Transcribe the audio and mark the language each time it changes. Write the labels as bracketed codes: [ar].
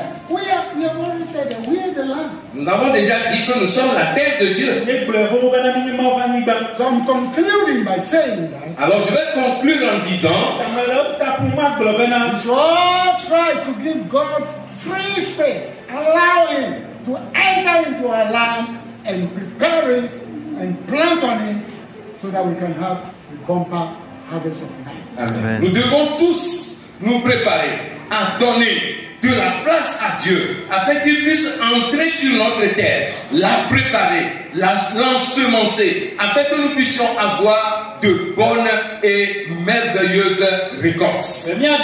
[en] We have already said that we are the land. [fr] Nous avons déjà dit que nous sommes la terre de Dieu. [en] So I'm concluding by saying that [fr] Alors je vais conclure en disant, [en] we should all try to give God free space, allow him to enter into our land and prepare it and plant on it so that we can have a bumper harvest of life. Amen. [fr] Nous devons tous nous préparer à donner de la place à Dieu afin qu'il puisse entrer sur notre terre, la préparer, l'ensemencer, afin que nous puissions avoir de bonnes et merveilleuses récoltes.